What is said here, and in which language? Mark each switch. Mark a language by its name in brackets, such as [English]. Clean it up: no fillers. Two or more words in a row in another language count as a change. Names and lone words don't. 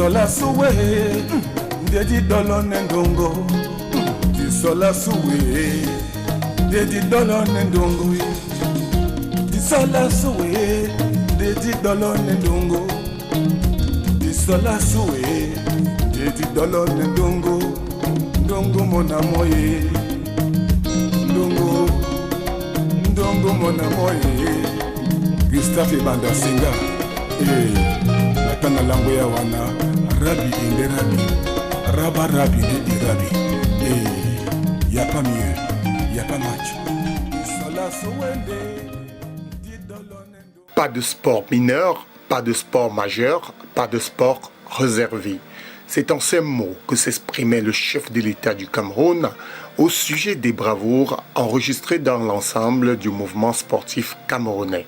[Lingala] suwe Dedi dolo nendongo Disola suwe Dedi dolo nendongo Disola suwe Dedi dolo nendongo Disola suwe Dedi dolo nendongo Ndongo mona moye Ndongo Ndongo mona moye Gustave Banda Singa Natana lango ya wana Rabi inde rabi Raba rabi inde rabi [French] Y'a pas mieux Y'a pas match Pas de sport mineur, pas de sport majeur, pas de sport réservé. C'est en ces mots que s'exprimait le chef de l'État du Cameroun au sujet des bravoures enregistrées dans l'ensemble du mouvement sportif camerounais.